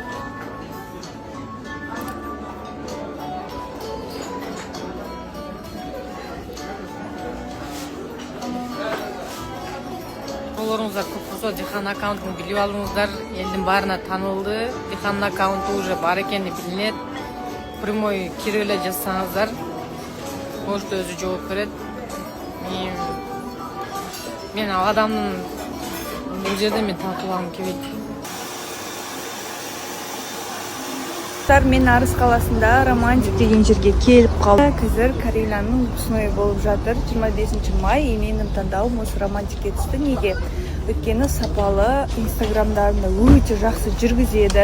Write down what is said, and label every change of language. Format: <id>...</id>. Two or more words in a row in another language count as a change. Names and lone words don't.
<ky>Олоруңуздар көп болсо Дихан аккаунтун билип алыңыздар. Элдин баарына таанылды. Дихан аккаунту уже бар экени билинет. Прямой кирип эле жазсаңыздар, может өзү жооп берет. Мен ал адамдын бул жерде мен тартылгым келбейт.</ky> <kk>Мен Арыс қаласында Романтик деген жерге келіп қалдым. Қазір Каринаның выпускной болып жатыр. 25 май менің таңдауым осы Романтикке түсті. Неге? Өйткені сапалы, инстаграмдарында өте жақсы жүргізеді.</kk>